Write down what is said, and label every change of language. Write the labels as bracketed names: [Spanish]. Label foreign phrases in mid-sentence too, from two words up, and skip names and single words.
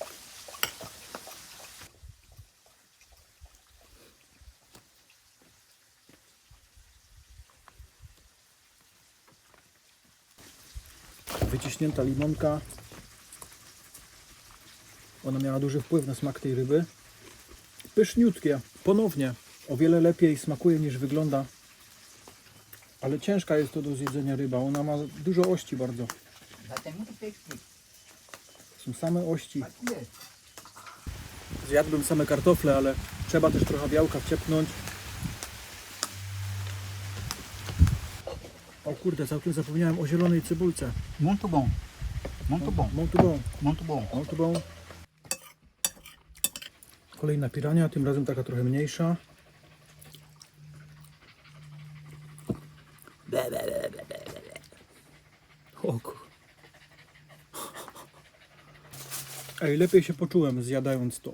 [Polish] Wyciśnięta limonka. Ona miała duży wpływ na smak tej ryby. Pyszniutkie, ponownie. O wiele lepiej smakuje niż wygląda. Ale ciężka jest to do zjedzenia ryba. Ona ma dużo ości bardzo. [Portuguese] Já tem muito peixe aqui. [Polish] Są same ości. [Portuguese] Aqui é. [Polish] Zjadłbym same kartofle, ale trzeba też trochę białka wciepnąć. O kurde, całkiem zapomniałem o zielonej cebulce. [Portuguese] Muito bom. Muito bom. Muito bom. Muito bom. Muito bom. [Polish] Kolejna pirania, tym razem taka trochę mniejsza. O kur... Ej, lepiej się poczułem zjadając to.